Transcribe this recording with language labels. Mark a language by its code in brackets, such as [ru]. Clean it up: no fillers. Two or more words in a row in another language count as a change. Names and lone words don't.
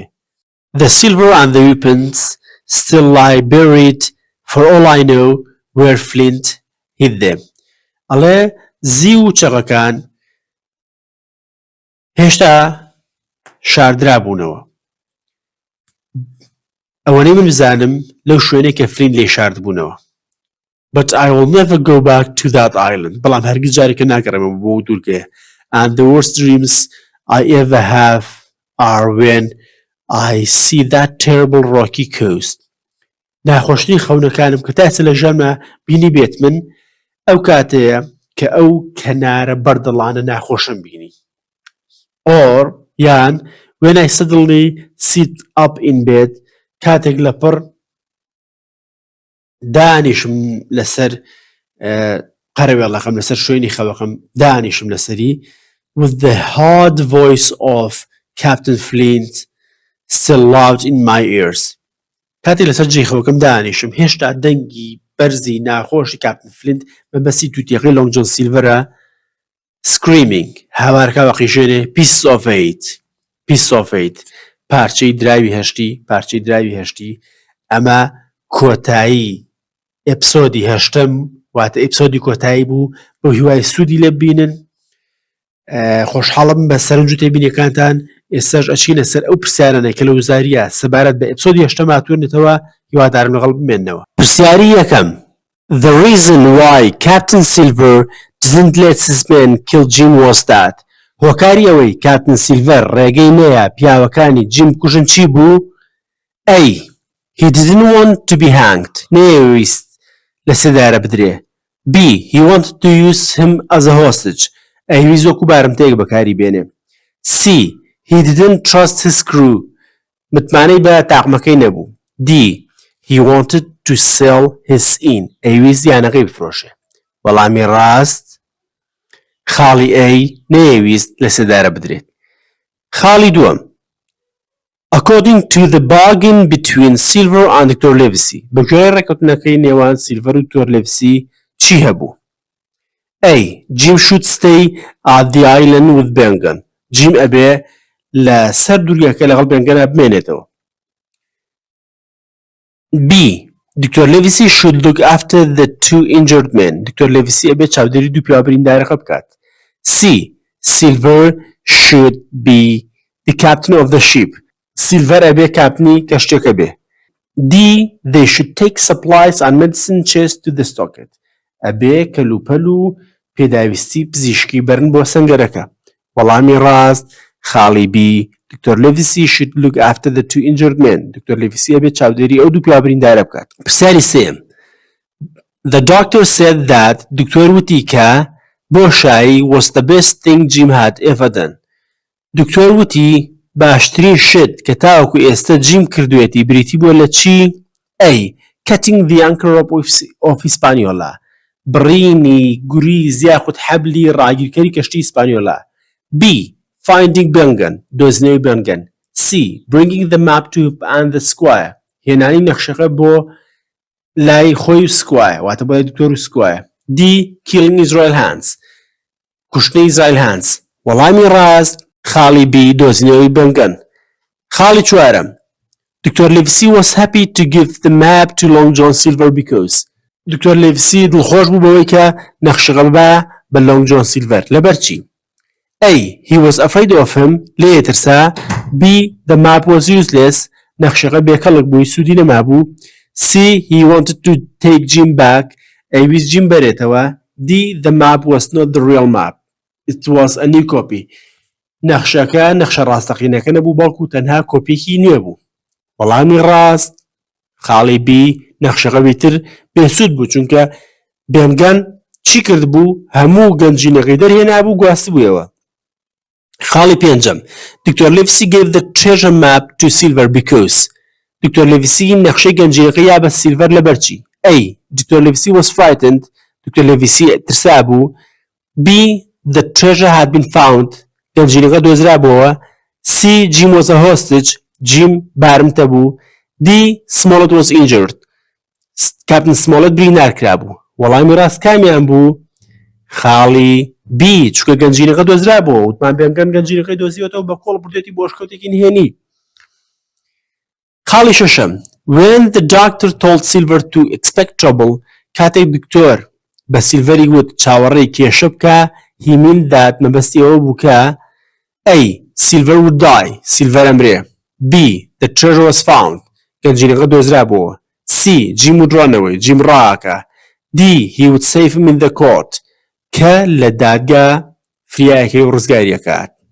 [en] The silver and the weapons still lie buried for all I know where Flint hid them. [ckb] ئەڵێ زی و چەقەکان هێشتا شاردرا بوونەوە. ئەوەنەی من بزانم لەو شوێنێک کە فلین لێ شارد بوونەوە. [en] But I will never go back to that island. [ckb] بەڵام هەرگیز جارێکە ناگەڕێمەوە بۆ دوورگەیە. [en] And the worst dreams I ever have are when I see that terrible rocky coast. [ckb] ناخۆشترین خەونەکانم کە تاسە لە ژەمە بینی بێت من ئەو کاتەیە کە ئەو کەنارە بەردەڵانە ناخۆشم بینی. [en] Or یان when I suddenly sit up in bed [ckb] کاتێک لە پڕ دانیشم لەسەر قەرەوێڵەکەم لەسەر شوێنی خەوەکەم دانیشم لەسەری [en] with the hard voice of Captain Flint still loud in my ears. [ckb] کاتێک لەسەر جێی خەوەکەم دانیشم هێشتا دەنگی بەرزی ناخۆشی کاپتن فلینت بەبەستی تووتێقی لۆنگ جۆن سیلڤەرە screaming هاوارەکە وەقیژێنێ [en] piece of eight [ckb] پارچەی دراوی هەشتی ئەمە کۆتایی ئیپسۆدی هەشتەم واتە ئیپسۆدی کۆتایی بوو بۆ هیوای سوودی لێ ببینن. خۆشحاڵم بە سەرنجوتێ بینیەکانتان ئێستاش ئەچینە سەر ئەو پرسیارانەی کە لە وزاریە سەبارەت بە ئیپسۆدی هەشتەم هاتوونەتەوە هیوادارم لەگەڵ بمێننەوە. پرسیاری یەکەم [en] The reason why Captain Silver didn't let his men kill Jim was that [ckb] هۆکاری ئەوەی کاپتن سیلڤەر ڕێگەی نەیە پیاوەکانی جیم کوژن چی بوو؟ [en] A. He didn't want to be hanged. [ckb] نەیەویست لە سێدارە بدرێ. B. [en] He wanted to use him as a hostage. [ckb] ئەویست وەکو بارمتەیەک بەکاری بێنێ. [en] C. He didn't trust his crew. [ckb] متمانەی بە تاقمەکەی نەبوو. [en] D. He wanted to sell his in. [ckb] ئەویست یانەکەی بفرۆشێ. وەڵامی ڕاست خاڵی A نەیەویست لە سێدارە بدرێت. خاڵی دووەم [en] according to the bargain between Silver and Dr. [ckb] Livesey بەگوێرەی ڕێکەوتنەکەی نێوان سیلڤەر و دکتۆر لیڤسی چی هەبوو؟ [en] A. Jim should stay at the island with Bengan. [ckb] Jim ئەبێ لە سەر دوورگەکە لەگەڵ بێنگەنە بمێنێتەوە. [en] B. Dr. Livesey should look after the two injured men. [ckb] Dr. Livesey ئەبێ چاودێری دوو پیاوە بریندارەکە بکات. [en] C. Silver should be the captain of the ship. [ckb] Silver ئەبێ کاپتنی کەشتێکە بێ. [en] D. They should take supplies and medicine chest to the stockade. [ckb] ئەبێ کەلوپەل و پێداویستی پزیشکی بەرن بۆ سەنگەرەکە. وەڵامی ڕاست خاڵی B. Dr. [en] Livesey should look after the two injured men. [ckb] Dr. Livesey ئەبێ چاودێری ئەو دوو پیاوە بریندارە بکات. پرسیاری سێم. [en] The doctor said that [ckb] دکتۆر وتی کە بۆشایی [en] was the best thing Jim had ever done. [ckb] دکتۆر وتی باشترین شت کە تاوەکو ئێستا جیم کردوێتی بریتی بۆ لە چی؟ [en] A. Cutting the anchor of Hispaniola. [ckb] بڕینی گوریز یاخود حەبلی ڕاگیرکەری کەشتی ئیسپانیۆلا. [en] B. Finding Bengan. [ckb] دۆزینەوەی بێنگەن. [en] C. Bringing the map to and the squire. [ckb] هێنانی نەخشەکە بۆ لای خۆی و سکوایە واتە بۆ لای دکتۆر و سکوایە. [en] D. Killing Israel hands. [ckb] کوشتنی ئیزرائیل هانس. وەڵامی ڕاست خاڵی B. دۆزینەوەی بێنگەن. خاڵی چوارەم. [en] Dr. Livesey was happy to give the map to Long John Silver because [ckb] دکتۆر لیڤسی دڵخۆش بوو بەوەی کە نەخشەکە ببە بە لۆنگ جۆن سیلڤەر لەبەرچی؟ [en] A. He was afraid of him. [ckb] لێ ترسا. [en] B. The map was useless. [ckb] نەخشەکە بێکەڵک بووی سوودی نەمابوو. [en] C. He wanted to take Jim back. [ckb] ئەیویست جیم بەرێتەوە. [en] D. The map was not the real map. It was a new copy. [ckb] نەخشەکە نەخشە ڕاستەقینەکە نەبوو بەڵکو تەنها کۆپیەکی نوێ بوو. وەڵامی ڕاست خاڵی B. نەخشەکە بیتر بێسوود بوو چونکە بێنگەن چی کرد بوو هەموو گەنجینەکەی دەرهێنا بوو گواست بوویەوە. خاڵی پێنجەم. [en] Dr. Livesey gave the treasure map to Silver because Dr. [ckb] Livesey نەخشەی گەنجینەکەی یا بە سیلڤەر لەبەرچی؟ A. Dr. [en] Livesey was frightened. [ckb] Dr. Livesey ترسا بوو. [en] B. The treasure had been found. [ckb] گەنجینەکە دۆزرا بووەوە. [en] C. Jim was a hostage. Jim [ckb] بارمتە بوو. [en] D. Smollett was injured. [ckb] کاپتن سمۆڵەت بریندار کرابوو. وەڵامی ڕاست کامیان بوو؟ خاڵی B. چونکە گەنجینەکە دۆزرا بووە وتمان بێنگەن گەنجینەکەی دۆزیوەتەوە بە کۆڵ بردێتی بۆ شکەوتێکی نهێنی. خاڵی شەشەم. [en] When the doctor told Silver to expect trouble [ckb] کاتێک دکتۆر بە سیلڤەری وت چاوەڕێی کێشە بکە [en] he meant that [ckb] مەبەستی ئەوە بوو کە [en] A. Silver would die. [ckb] سیلڤەر ئەمرێ. [en] B. The treasure was found. [ckb] گەنجینەکە دۆزرا بووە. [en] C. Jim would run away. Jim ڕاکە. D. He would save him in the court. [ckb] کە لە دادگا فریایەکەی و ڕزگاریەکات.